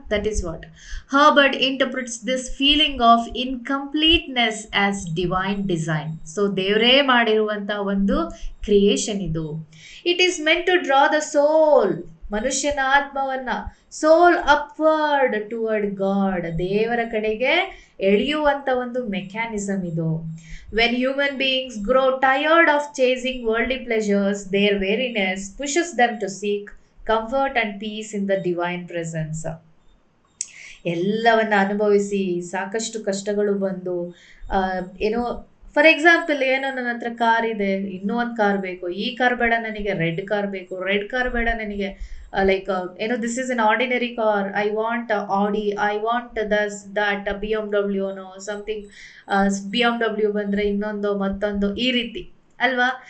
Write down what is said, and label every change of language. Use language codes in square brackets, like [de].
[en] That is what Herbert interprets this feeling of incompleteness as divine design. [kn] So ದೇವರೇ ಮಾಡಿರುವಂಥ ಒಂದು creation ಇದು. [en] it is meant to draw the soul, [kn] ಮನುಷ್ಯನ ಆತ್ಮವನ್ನ, [en] soul upward toward God, [kn] ದೇವರ ಕಡೆಗೆ ಎಳೆಯುವಂಥ ಒಂದು ಮೆಕ್ಯಾನಿಸಮ್ ಇದು. [en] When human beings grow tired of chasing worldly pleasures, their weariness pushes them to seek comfort and peace in the divine presence. [kn] ಎಲ್ಲವನ್ನ ಅನುಭವಿಸಿ ಸಾಕಷ್ಟು ಕಷ್ಟಗಳು ಬಂದು ಏನೋ ಫಾರ್ ಎಕ್ಸಾಂಪಲ್, ಏನೋ ನನ್ನ ಹತ್ರ ಕಾರ್ ಇದೆ, ಇನ್ನೂ ಒಂದು ಕಾರ್ ಬೇಕು, ಈ ಕಾರ್ ಬೇಡ ನನಗೆ, ರೆಡ್ ಕಾರ್ ಬೇಕು, ರೆಡ್ ಕಾರ್ ಬೇಡ ನನಗೆ, ಲೈಕ್ ಏನೋ [en] this is an ordinary car, I want Audi, I want that BMW [kn] no something, BMW ಬಂದರೆ ಇನ್ನೊಂದು ಮತ್ತೊಂದು, ಈ ರೀತಿ ಅಲ್ವಾ.